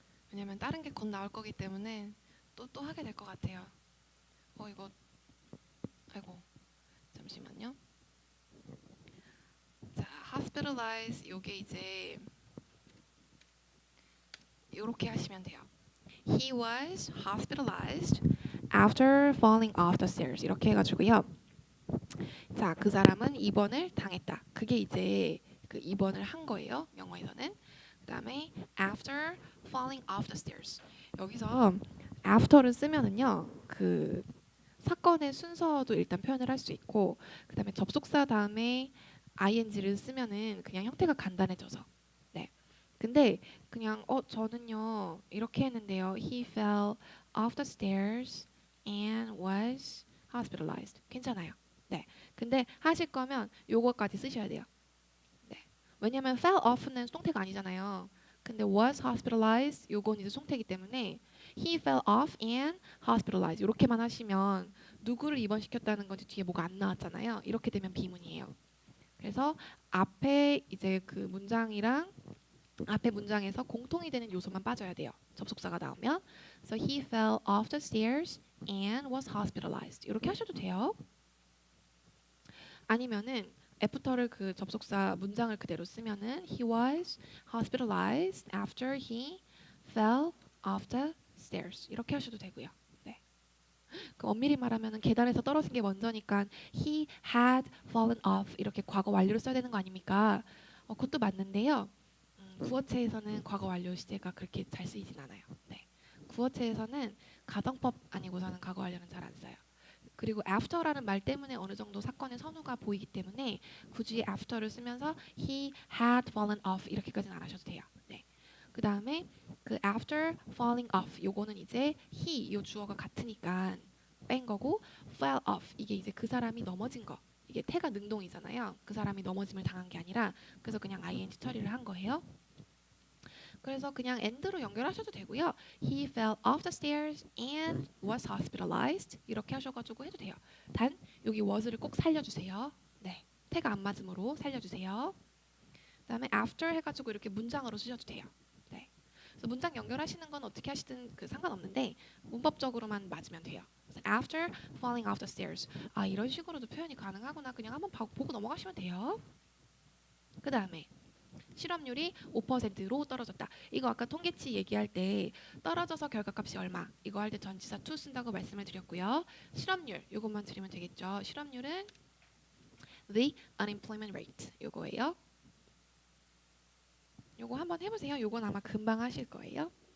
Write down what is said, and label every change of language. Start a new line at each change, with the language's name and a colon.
Korean: 왜냐면 다른 게 곧 나올 거기 때문에 또 하게 될 것 같아요. 이거 아이고 잠시만요. 자, hospitalize 요게 이제 요렇게 하시면 돼요.
English: He was hospitalized after falling off the stairs.
Korean: 이렇게 해가지고요. 자, 그 사람은 입원을 당했다. 그게 이제 그 입원을 한 거예요. 영어에서는. 그다음에
English: after falling off the stairs.
Korean: 여기서 after를 쓰면은요. 그 사건의 순서도 일단 표현을 할 수 있고, 그다음에 접속사 다음에 ing를 쓰면은 그냥 형태가 간단해져서. 네. 근데 그냥 저는요 이렇게 했는데요.
English: He fell off the stairs and was hospitalized.
Korean: 괜찮아요. 네. 근데 하실 거면 요거까지 쓰셔야 돼요. 네. 왜냐면 fell off는 수동태가 아니잖아요. 근데 was hospitalized 요건 이제 수동태이기 때문에
English: he fell off and hospitalized
Korean: 이렇게만 하시면 누구를 입원시켰다는 건지 뒤에 뭐가 안 나왔잖아요. 이렇게 되면 비문이에요. 그래서 앞에 이제 그 문장이랑 앞에 문장에서 공통이 되는 요소만 빠져야 돼요. 접속사가 나오면.
English: So he fell off the stairs and was hospitalized.
Korean: 이렇게 하셔도 돼요. 아니면은 애프터를 그 접속사 문장을 그대로 쓰면은
English: he was hospitalized after he fell off the stairs.
Korean: 이렇게 하셔도 되고요. 네. 그 엄밀히 말하면은 계단에서 떨어진 게 먼저니까
English: he had fallen off
Korean: 이렇게 과거 완료를 써야 되는 거 아닙니까? 그것도 맞는데요. 구어체에서는 과거 완료 시제가 그렇게 잘 쓰이진 않아요. 네. 구어체에서는 가정법 아니고서는 과거 완료는 잘 안 써요. 그리고 after라는 말 때문에 어느 정도 사건의 선후가 보이기 때문에 굳이 after를 쓰면서
English: he had fallen off
Korean: 이렇게까지는 안 하셔도 돼요. 네. 그 다음에 그
English: after falling off
Korean: 요거는 이제 he 요 주어가 같으니까 뺀 거고 fell off 이게 이제 그 사람이 넘어진 거 이게 태가 능동이잖아요. 그 사람이 넘어짐을 당한 게 아니라 그래서 그냥 ing 처리를 한 거예요. 그래서 그냥 and로 연결하셔도 되고요. He fell off the stairs and was hospitalized. 이렇게 하셔가지고 해도 돼요. 단 여기 was를 꼭 살려주세요. 네, 태가 안 맞음으로 살려주세요. 그다음에 after 해가지고 이렇게 문장으로 쓰셔도 돼요. 네, 그래서 문장 연결하시는 건 어떻게 하시든 그 상관없는데 문법적으로만 맞으면 돼요.
English: After falling off the stairs.
Korean: 이런 식으로도 표현이 가능하구나. 그냥 한번 보고 넘어가시면 돼요. 그 다음에 실업률이 5%로 떨어졌다. 이거 아까 통계치 얘기할 때 떨어져서 결과값이 얼마 이거 할 때 전치사 to 쓴다고 말씀을 드렸고요. 실업률 이것만 드리면 되겠죠. 실업률은 the unemployment rate 이거예요. 이거 한번 해보세요. 이건 아마 금방 하실 거예요.